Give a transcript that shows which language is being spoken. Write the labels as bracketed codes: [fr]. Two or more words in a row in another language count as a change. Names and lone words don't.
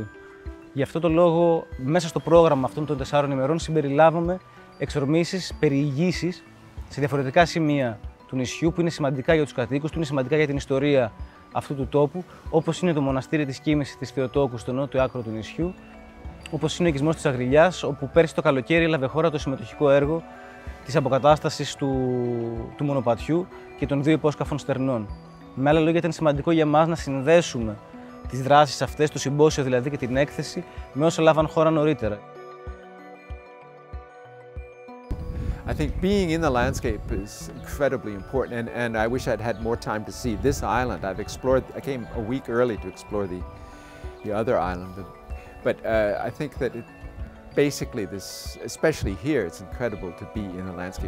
[el] Γι' αυτό το λόγο, μέσα στο πρόγραμμα αυτών των 4 ημερών, συμπεριλάβαμε εξορμήσεις, περιηγήσεις σε διαφορετικά σημεία του νησιού που είναι σημαντικά για τους κατοίκους, που είναι σημαντικά για την ιστορία αυτού του τόπου, όπως είναι το μοναστήρι της Κοίμησης της Θεοτόκου στο νότιο άκρο του νησιού, όπως είναι ο οικισμός της Αγριλιάς, όπου πέρσι το καλοκαίρι έλαβε χώρα το συμμετοχικό έργο της αποκατάστασης του μονοπατιού και των 2 υπόσκαφων στερνών. Με άλλα λόγια, ήταν σημαντικό για μας να συνδέσουμε τις δράσεις αυτές, το συμπόσιο δηλαδή και την έκθεση, με όσα λάβαν χώρα νωρίτερα. [en] I think being in the landscape is incredibly important, and I wish I'd had more time to see this island. I came a week early to explore the other island, but I think that basically this, especially here, it's incredible to be in a landscape.